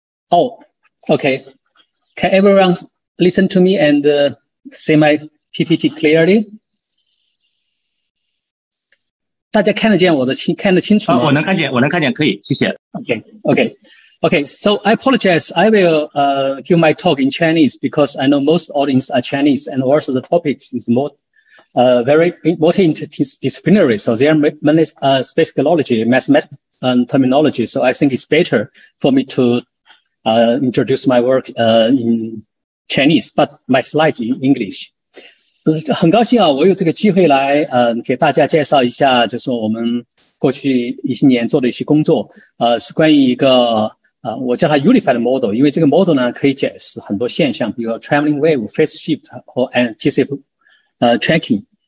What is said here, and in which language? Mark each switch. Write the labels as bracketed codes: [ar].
[en] Oh, okay. Can everyone listen to me and see my PPT clearly? [zh] 大家看得见我的看得清楚吗？我能看见，可以，谢谢。 [en] Okay. So I apologize. I will give my talk in Chinese because I know most audience are Chinese, and also the topics is more very multidisciplinary. So there are many spatialology, mathematical terminology. So I think it's better for me to introduce my work in Chinese, but my slides in English. [zh] 很高兴啊，我有这个机会来给大家介绍一下，就是我们过去一些年做的一些工作，是关于一个我叫它 Unified Model， 因为这个 model 呢可以解释很多现象，比如说 Traveling Wave、Phase Shift 和 Anticipatory Tracking。